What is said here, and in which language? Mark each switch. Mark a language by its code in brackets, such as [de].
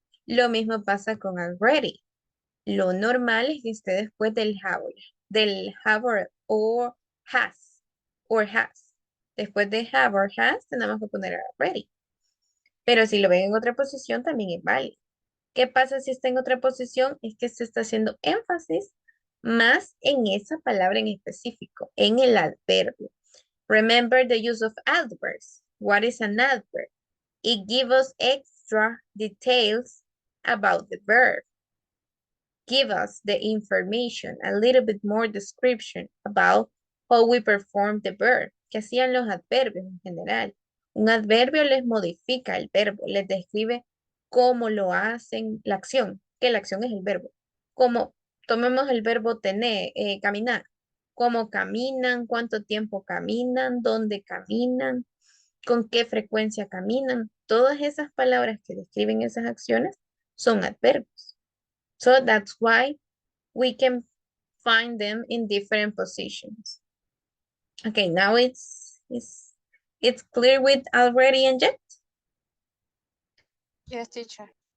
[es] Lo mismo pasa con already. Lo normal es que esté después del have or has, or has. Después de have or has, tenemos que poner already. Pero si lo ven en otra posición, también es válido. ¿Qué pasa si está en otra posición? Es que se está haciendo énfasis más en esa palabra en específico, en el adverbio. [en] Remember the use of adverbs. What is an adverb? It gives us extra details about the verb. Give us the information, a little bit more description about how we perform the verb. [es] ¿Qué hacían los adverbios en general? Un adverbio les modifica el verbo, les describe cómo lo hacen la acción, que la acción es el verbo. Cómo Tomemos el verbo tener, caminar. ¿Cómo caminan? ¿Cuánto tiempo caminan? ¿Dónde caminan? ¿Con qué frecuencia caminan? Todas esas palabras que describen esas acciones son adverbios. [en] So that's why we can find them in different positions. Okay, now it's clear with already and yet? Yes, teacher.